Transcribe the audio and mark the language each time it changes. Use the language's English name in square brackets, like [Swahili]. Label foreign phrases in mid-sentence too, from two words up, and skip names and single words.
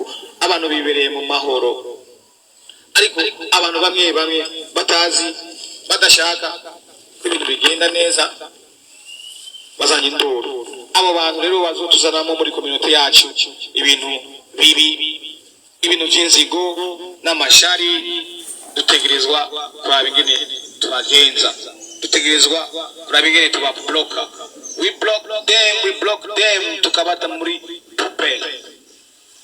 [Rundi] Abantu bibereye mu mahoro, ariko abantu bamwe batazi, badashaka ko ibintu bigenda neza, bazanye induru. Abo bantu rero bazotuzanamo muri community yacu ibintu bibi, ibintu by'inzigo n'amashari. Dutegerezwa kuraba ingene tubagenza, dutegerezwa kuraba ingene tubabloka. [English] We block them [Rundi] tukabata muri pupele.